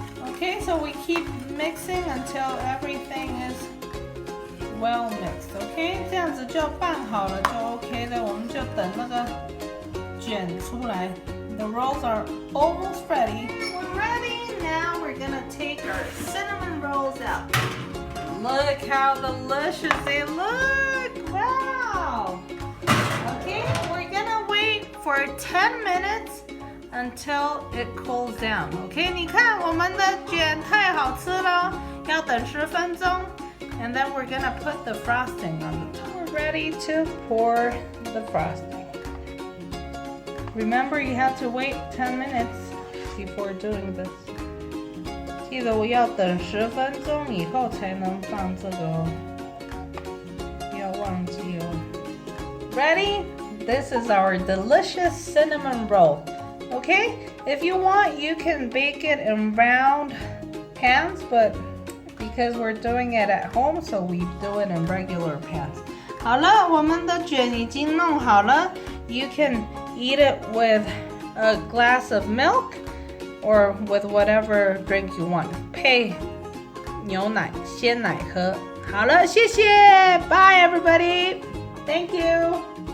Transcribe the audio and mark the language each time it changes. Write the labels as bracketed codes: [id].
[en] Okay, so we keep mixing until everything is well mixed. [zh] Okay, 这样子就拌好了就 OK 了，我们就等那个卷出来。 [en] The rolls are almost ready. We're ready. Now we're gonna take our cinnamon rolls out. Look how delicious they look. Wow. Okay, we're gonna wait for 10 minutes until it cools down. [zh] Okay, 你看我们的卷太好吃了，要等10分钟。 [en] And then we're gonna put the frosting on the top. We're ready to pour the frosting. Remember, you have to wait 10 minutes before doing this. [zh] 记得我要等10分钟以后才能放这个哦，不要忘记哦。 [en] Ready? This is our delicious cinnamon roll. Okay, if you want, you can bake it in round pans, but because we're doing it at home, so we do it in regular pans. [zh] 好了，我们的卷已经弄好了。 [en] You can eat it with a glass of milk or with whatever drink you want. [zh] 配牛奶、鲜奶喝。好了，谢谢， [en] Bye everybody. Thank you.